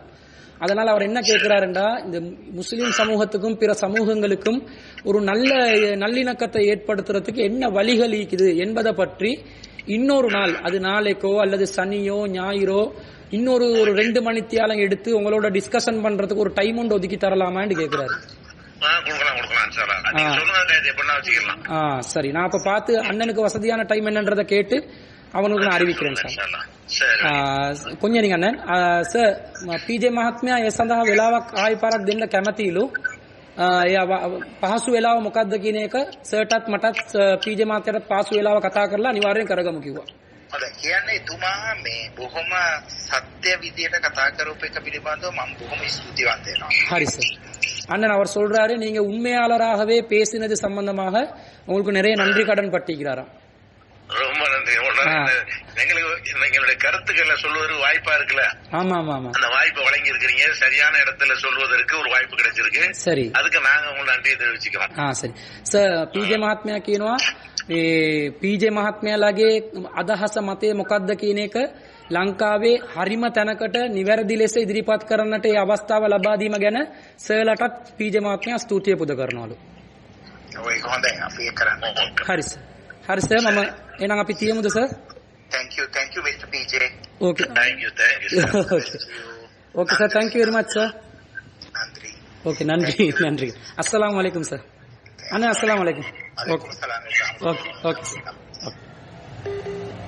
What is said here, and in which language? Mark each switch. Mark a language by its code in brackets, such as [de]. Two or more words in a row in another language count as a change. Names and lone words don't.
[ta] அதனால அவர் என்ன கேட்கிறாருண்டா, இந்த முஸ்லிம் சமூகத்துக்கும் பிற சமூகங்களுக்கும் ஒரு நல்லிணக்கத்தை ஏற்படுத்துறதுக்கு என்ன வழிகள் இருக்குது என்பதை பற்றி இன்னொரு நாள், அது நாளைக்கோ அல்லது சனியோ ஞாயிறோ இன்னொரு 2 மணித்தியாலம் எடுத்து உங்களோட டிஸ்கஷன் பண்றதுக்கு ஒரு டைம் ஒன்று ஒதுக்கி தரலாமான்னு கேட்கிறாரு. சரி, நான் அப்ப பார்த்து அண்ணனுக்கு வசதியான டைம் என்னன்றதை கேட்டு அவனுக்கு நான் அறிவிக்கிறேன் சார். கொஞ்சம் நீங்க [si] අண்ணන් සර් පීජේ මහත්මයා ඒ සඳහා වෙලාවක් ආයි පාරක් දෙන්න කැමතිලු. ඒ පහසු වෙලාව මොකක්ද කියන එක සර්ටත් මටත් පීජේ මහත්මයාට පහසු වෙලාව කතා කරලා අනිවාර්යෙන් කරගමු කිව්වා. හරි. කියන්නේ එතුමා මේ බොහොම සත්‍ය විදියට කතා කරපු එක පිළිබඳව මම බොහොම ස්තුතිවන්ත වෙනවා. හරි සර්. [ta] அண்ணன் அவர் சொல்றாரு, நீங்க உண்மையாளராகவே பேசினது சம்பந்தமாக உங்களுக்கு நிறைய நன்றி கடன் பட்டிருக்கிறாராம். ரொம்ப நன்றி. எங்களுடைய கருத்துக்களை சொல்வதற்கு வாய்ப்பா இருக்குல்ல. ஆமா ஆமா ஆமா. அந்த வாய்ப்பை வழங்கி இருக்கிறீங்க. சரியான இடத்துல சொல்வதற்கு ஒரு வாய்ப்பு கிடைச்சிருக்கு. சரி, அதுக்கு நாங்க உங்களுக்கு நன்றியை தெரிவிச்சுக்கிறோம். சரி சார். [si] පීජේ මහත්මයා කියනවා මේ පීජේ මහත්මයාගේ අදහස මතය මොකක්ද කියන එක ලංකාවේ හරිම තැනකට නිවැරදි ලෙස ඉදිරිපත් කරන්නට ඒ අවස්ථාව ලබා දීම ගැන සර්ලටත් පීජේ මහත්මයා ස්තුතිය පුද කරනවලු. ඔය කොහොමද අපි කරන්නේ? හරි සර්. හරි සර් මම එහෙනම් අපි තියමුද සර්? [en] Thank you, Mr. PJ. Okay. Thank you. Okay. Okay sir, thank you very much sir. [ta] Nandri. Okay, நன்றி. [ar] السلام عليكم [ta] சார். அண்ணா [ar] السلام عليكم. عليكم السلام. [en] Okay. Okay.